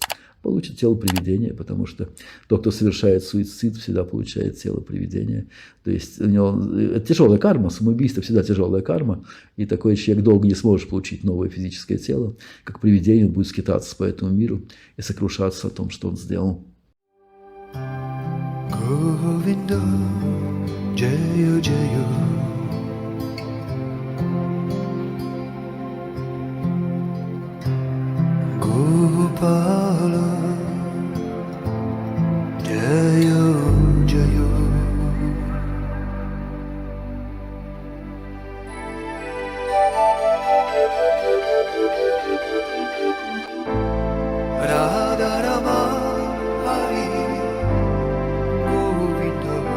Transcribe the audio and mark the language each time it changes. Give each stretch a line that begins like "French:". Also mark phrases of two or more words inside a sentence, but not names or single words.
Russian: Получит тело привидения, потому что тот, кто совершает суицид, всегда получает тело привидения. То есть у него это тяжелая карма, самоубийство всегда тяжелая карма, и такой человек долго не сможет получить новое физическое тело, как привидение будет скитаться по этому миру и сокрушаться о том, что он сделал.
Sanskrit: गोविन्द, जय जय, गोपाल, जय जय, राधा राम हरि गोविन्द,